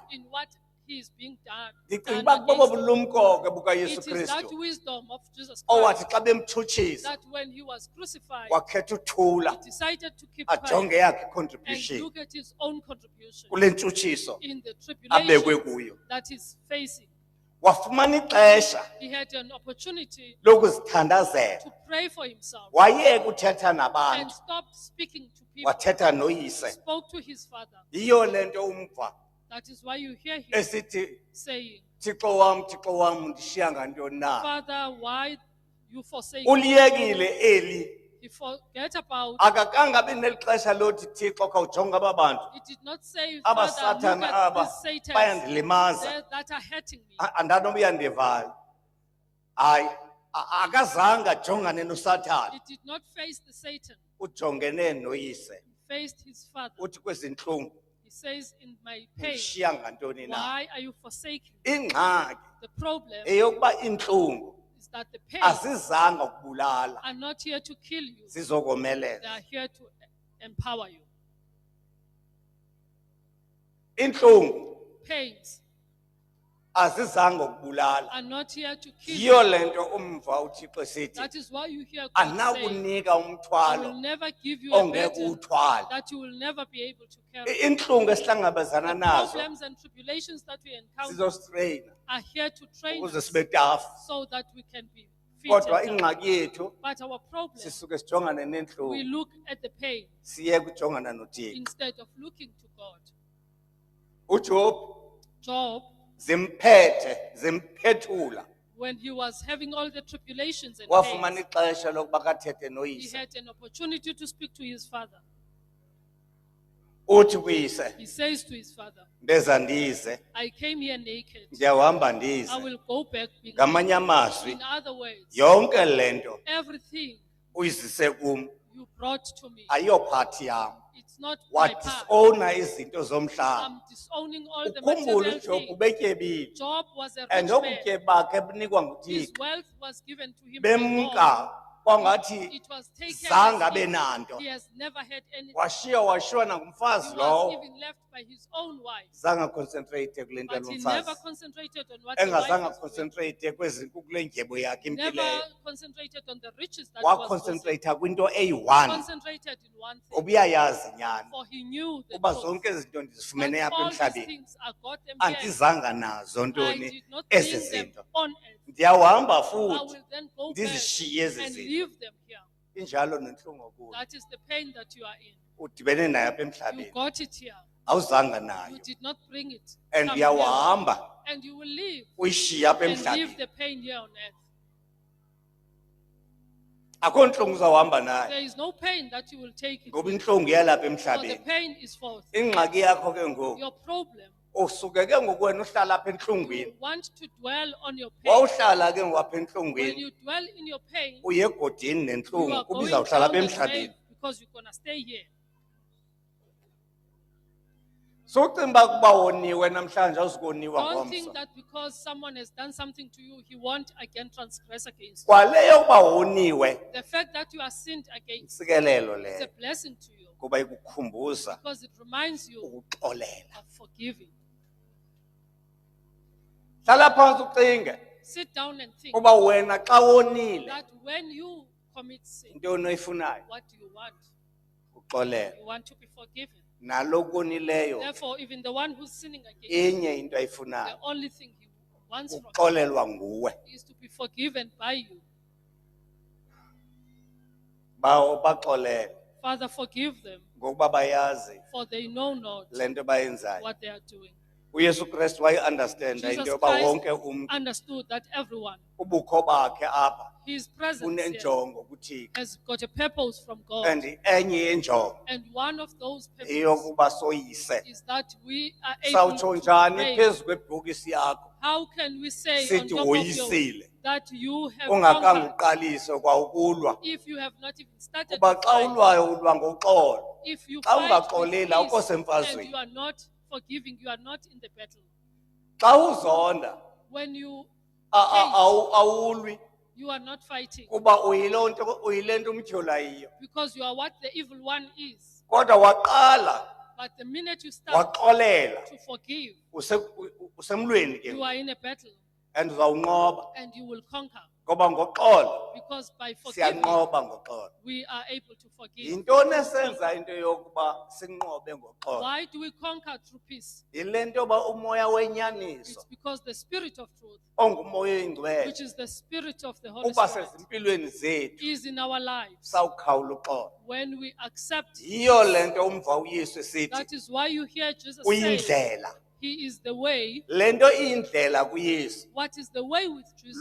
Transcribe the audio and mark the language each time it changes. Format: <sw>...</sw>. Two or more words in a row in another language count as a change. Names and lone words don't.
<en>in what he is being done.</en> <xh>Ndicinga</xh> <en>done</en> <xh>uba bobo</xh> <en>against him.</en> <xh>bulumko ke bukaYesu</xh> <en>It is that</en> <xh>Kristu</xh> <en>wisdom of Jesus</en> <xh>owathi</xh> <en>Christ</en> <xh>xa bemtshutshisa</xh> <en>that when he was crucified,</en> <xh>wakhetha uthula</xh> <en>he decided to keep</en> <xh>ajonge</xh> <en>quiet</en> <xh>yakhe</xh> <en>and</en> <xh>i-contribution</xh> <en>look at his own contribution</en> <xh>kule ntshutshiso</xh> <en>in the</en> <xh>abekwe</xh> <en>tribulation</en> <xh>kuyo.</xh> <en>that he's facing.</en> <xh>Wafumana ixesha</xh> <en>He had an opportunity</en> <xh>lokuzithandazela,</xh> <en>to pray for himself</en> <xh>wayeka uthetha</xh> <en>and</en> <xh>nabantu,</xh> <en>stopped speaking to people.</en> <xh>wathetha noyise.</xh> <en>Spoke to his father.</en> <xh>Yiyo le nto umva</xh> <en>That is why you hear him</en> <xh>esithi,</xh> <en>saying,</en> <xh>Thixo wam, undishiya ngantoni na?</xh> <en>Father, why you forsake me?</en> <xh>Uliyekile eli,</xh> <en>He forget about,</en> <xh>akakangabi neli xesha lothi Thixo khawujonge aba bantu,</xh> <en>he did not say,</en> <xh>aba</xh> <en>Father, look Satan at</en> <xh>aba</xh> <en>these Satans</en> <xh>bayandilimaza,</xh> <en>that are hurting me.</en> <xh>andanoba uyandivayo. Hayi, akazange ajongane noSathane,</xh> <en>He did not face the Satan.</en> <xh>ujongene noyise.</xh> <en>He faced his father.</en> <xh>Uthi kwezi ntlungu</xh> <en>He says, in my pain,</en> <xh>undishiya ngantoni na?</xh> <en>why are you forsaking?</en> <xh>Ingxaki</xh> <en>The problem</en> <xh>eyokuba intlungu</xh> <en>is that the pain</en> <xh>azizanga ukubulala,</xh> <en>are not here to kill you. They</en> <xh>zizokomelela.</xh> <en>are here to empower you.</en> <xh>Intlungu</xh> <en>Pains</en> <xh>azizanga ukubulala.</xh> <en>are not here to kill</en> <xh>Yiyo</xh> <en>you.</en> <xh>le nto umva uThixo esithi</xh> <en>That is why you hear God say,</en> <xh>anakunika</xh> <en>I will</en> <xh>umthwalo</xh> <en>never give you a</en> <xh>ongeke</xh> <en>burden</en> <xh>uwuthwale.</xh> <en>that you will never be able to carry.</en> <xh>Intlungu esihlangabezana</xh> <en>The</en> <xh>nazo</xh> <en>problems and tribulations that we encounter</en> <xh>sizostreyina</xh> <en>are here to train</en> <xh>ukuze</xh> <en>us</en> <xh>sibe tafu.</xh> <en>so that we can be</en> <xh>Kodwa</xh> <en>fit.</en> <xh>ingxaki yethu</xh> <en>But our problem,</en> <xh>sisuke sijongane</xh> <en>we</en> <xh>nentlungu</xh> <en>look at the pain</en> <xh>siyeke ujongana noThixo.</xh> <en>instead of looking to God.</en> <xh>uJob</xh> <en>Job,</en> <xh>zimphethula,</xh> <en>when he was having all the tribulations and</en> <xh>wafumana</xh> <en>pains,</en> <xh>ixesha lokuba kathethe</xh> <en>he</en> <xh>noyise.</xh> <en>had an opportunity to speak to his father.</en> <xh>Uthi kuyise,</xh> <en>He says to his father,</en> <xh>ndeza ndize,</xh> <en>I came here naked.</en> <xh>ndiyahamba</xh> <en>I</en> <xh>ndize.</xh> <en>will go back being</en> <xh>Ngamanye amazwi,</xh> <en>In other words,</en> <xh>yonke le nto</xh> <en>everything</en> <xh>uyizise kum</xh> <en>you brought to me.</en> <xh>ayiyo part yam.</xh> <en>It's not my part.</en> <xh>Wadisowna izinto zomhlaba.</xh> <en>I'm disowning all the</en> <xh>Ukhumbule</xh> <en>material</en> <xh>uJob</xh> <en>things.</en> <xh>ubetyebile.</xh> <en>Job was a And rich man.</en> <xh>obutye bakhe bunikwa</xh> <en>His</en> <xh>nguThixo.</xh> <en>wealth was given to him by God.</en> <xh>Bemka kwangathi</xh> <en>It was taken</en> <xh>zange</xh> <en>as</en> <xh>abe</xh> <en>if</en> <xh>nanto.</xh> <en>he has never had anything.</en> <xh>Washiwa</xh> <en>He</en> <xh>nangumfazi</xh> <en>was</en> <xh>lowo.</xh> <en>even left by his own wife.</en> <xh>Zange concentrate kule nto</xh> <en>But he never</en> <xh>yomfazi.</xh> <en>concentrated on what the</en> <xh>Engazange</xh> <en>wife was doing.</en> <xh>concentrate kule ndyebo yakhe</xh> <en>Never</en> <xh>impileyo.</xh> <en>concentrated on the riches that was losing.</en> <xh>Waconcentrate kwinto eyi-one.</xh> <en>Concentrated in one thing.</en> <xh>Ubuyayazi nyani.</xh> <en>For he knew the</en> <xh>Uba</xh> <en>truth.</en> <xh>zonke izinto ndizifumene</xh> <en>That</en> <xh>apha</xh> <en>all these</en> <xh>emhlabeni.</xh> <en>things I got them here.</en> <xh>Andizanga nazo</xh> <en>I</en> <xh>ntoni</xh> <en>did not</en> <xh>ezi</xh> <en>bring them</en> <xh>zinto.</xh> <en>on earth.</en> <xh>Ndiyawuhamba</xh> <en>I</en> <xh>futhi</xh> <en>will then go back</en> <xh>ndizishiye ezi</xh> <en>and</en> <xh>zinto.</xh> <en>leave them here.</en> <xh>Injalo nentlungu kuyo.</xh> <en>That is the pain that you are in.</en> <xh>Udibene nayo apha</xh> <en>You</en> <xh>emhlabeni.</xh> <en>got it here.</en> <xh>Awuzanga</xh> <en>You</en> <xh>nayo.</xh> <en>did not bring it. And Come here.</en> <xh>uyawuhamba</xh> <en>And you will leave</en> <xh>uyishiye apha</xh> <en>and leave</en> <xh>emhlabeni.</xh> <en>the pain here on earth.</en> <xh>Akho ntlungu uzawuhamba nayo.</xh> <en>There is no pain that you will take it.</en> <xh>Ngoba intlungu yalapha</xh> <en>For the</en> <xh>emhlabeni.</xh> <en>pain is false.</en> <xh>Ingxaki yakho ke ngoku.</xh> <en>Your problem,</en> <xh>Usuke ke ngoku wena uhlala apha</xh> <en>you</en> <xh>entlungwini.</xh> <en>want to dwell on your pain.</en> <xh>Wawuhlala ke ngoku apha</xh> <en>When</en> <xh>entlungwini.</xh> <en>you dwell in your pain,</en> <xh>Uye egodini</xh> <en>you</en> <xh>nentlungu</xh> <en>are</en> <xh>kuba</xh> <en>going</en> <xh>izawuhlala</xh> <en>down</en> <xh>apha</xh> <en>the grave</en> <xh>emhlabeni.</xh> <en>because you're going to stay here.</en> <xh>So ucinga uba kuba woniwe namhlanje awuzukoniwa</xh> <en>Don't think</en> <xh>ngomso.</xh> <en>that because someone has done something to you, he won't again transgress against you.</en> <xh>Kwaleyo kuba woniwe</xh> <en>The fact that you are sinned against</en> <xh>intsikelelo</xh> <en>is a</en> <xh>leyo</xh> <en>blessing to you</en> <xh>kuba ikukhumbuza</xh> <en>because it reminds you</en> <xh>ukuxolela.</xh> <en>of forgiving.</en> <xh>Hlala phansi ucinge</xh> <en>Sit down and think</en> <xh>kuba wena xa wonile</xh> <en>that when you commit sin,</en> <xh>intoni oyifunayo</xh> <en>what do you want?</en> <xh>uxolela.</xh> <en>You want to be forgiven.</en> <xh>Nalo konileyo</xh> <en>Therefore, even the one who's sinning against</en> <xh>inye into</xh> <en>the</en> <xh>ayifunayo</xh> <en>only thing he wants from</en> <xh>uxolelwa nguwe.</xh> <en>you is to be forgiven by you.</en> <xh>Bawo baxolele</xh> <en>Father, forgive them,</en> <xh>ngokuba bayazi</xh> <en>for they know not</en> <xh>le nto bayenzayo.</xh> <en>what they are doing.</en> <xh>uYesu Kristu wayi-understanda</xh> <en>Jesus</en> <xh>into yoba</xh> <en>Christ</en> <xh>wonke umntu</xh> <en>understood that everyone,</en> <xh>ubukho bakhe apha</xh> <en>his presence here</en> <xh>unenjongo kuThixo.</xh> <en>has got a purpose from God.</en> <xh>And enye yenjongo</xh> <en>And one of those purposes</en> <xh>eyokuba soyise.</xh> <en>is that we are able</en> <xh>Sawutsho</xh> <en>to</en> <xh>njani</xh> <en>pray.</en> <xh>phezu kwebhokisi yakho</xh> <en>How can we say on</en> <xh>sithi</xh> <en>top of you</en> <xh>woyisile</xh> <en>that you have</en> <xh>ungakhange</xh> <en>conquered</en> <xh>uqalise kwa ukulwa?</xh> <en>if you have not even started</en> <xh>Kuba</xh> <en>to</en> <xh>xa</xh> <en>fight?</en> <xh>ulwayo ulwa ngoxolo.</xh> <en>If you</en> <xh>Xa</xh> <en>fight with</en> <xh>ungaxoleli, awukho</xh> <en>peace and</en> <xh>semfazweni.</xh> <en>you are not forgiving, you are not in the battle.</en> <xh>Xa uzonda</xh> <en>When you</en> <xh>awulwi</xh> <en>you are not fighting</en> <xh>kuba uyile nto umtyhola yiyo.</xh> <en>because you are what the evil one is.</en> <xh>Kodwa waqala</xh> <en>But the minute you start</en> <xh>waxolela</xh> <en>to forgive,</en> <xh>usemlweni ke</xh> <en>you are in a battle</en> <xh>and uzawunqoba</xh> <en>and you will conquer.</en> <xh>ngoba ngoxolo</xh> <en>Because by forgiving,</en> <xh>siyanqoba ngoxolo.</xh> <en>we are able to forgive.</en> <xh>Yintoni esenza into yokuba sinqobe ngoxolo?</xh> <en>Why do we conquer through peace?</en> <xh>Yile nto yoba umoya wenyaniso</xh> <en>It's because the spirit of truth,</en> <xh>ongumoya oyingcwele</xh> <en>which is the spirit of the Holy</en> <xh>uba</xh> <en>Spirit,</en> <xh>sezimpilweni zethu</xh> <en>is in our lives.</en> <xh>sawukhawula uxolo.</xh> <en>When we accept,</en> <xh>Yiyo le nto umva uYesu esithi</xh> <en>that is why you hear Jesus say,</en> <xh>uyindlela.</xh> <en>He is the way.</en> <xh>Le nto iyindlela kuYesu What is the way with Jesus</xh>